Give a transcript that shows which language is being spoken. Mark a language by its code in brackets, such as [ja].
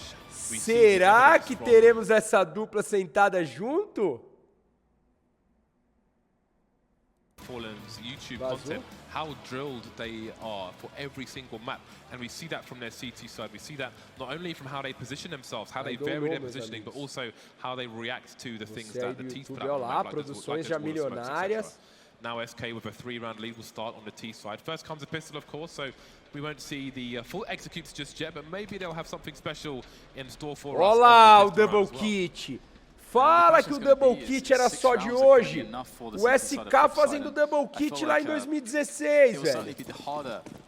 [pt] Será que teremos essa dupla sentada junto? [en] Fallen's YouTube content, how drilled they are for every single map, and we see that from their CT side. We see that not only from how they position themselves, how they vary their positioning, but also how they react to the things that the T's put out. [pt] Lá, produções já milionárias. [en] Now SK with a 3-round lead will start on the T side. First comes a pistol, of course, so we won't see the full executes just yet, but maybe they'll have something special in store for us. [pt] Olá, o double kit. Fala que o double kit era só de hoje. O SK fazendo double kit lá em 2016, velho.